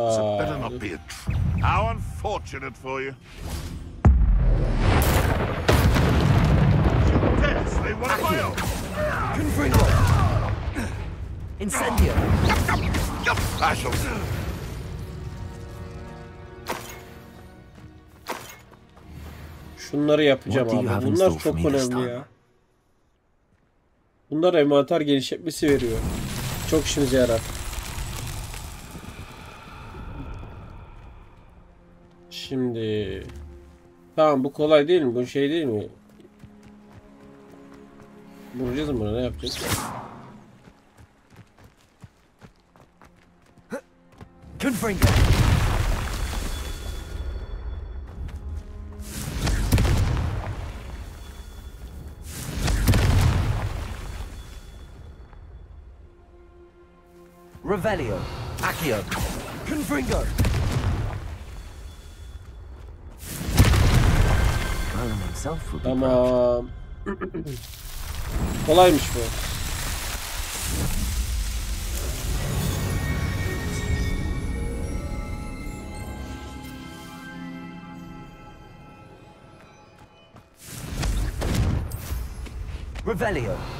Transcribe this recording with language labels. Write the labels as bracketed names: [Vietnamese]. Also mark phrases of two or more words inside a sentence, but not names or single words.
[English] How unfortunate for you. They want to fail. [Turkish] Confringo. Incendio. Şunları yapacağım abi. Bunlar çok önemli ya. Bunlar envanter genişletmesi veriyor. Çok işimize yarar. Şimdi tamam, bu kolay değil mi? Bu şey değil mi? Vuracağız mı buna? Ne yapacağız? Confringo. Revelio. Accio. Confringo. Tamam. Kolaymış bu. Revelio.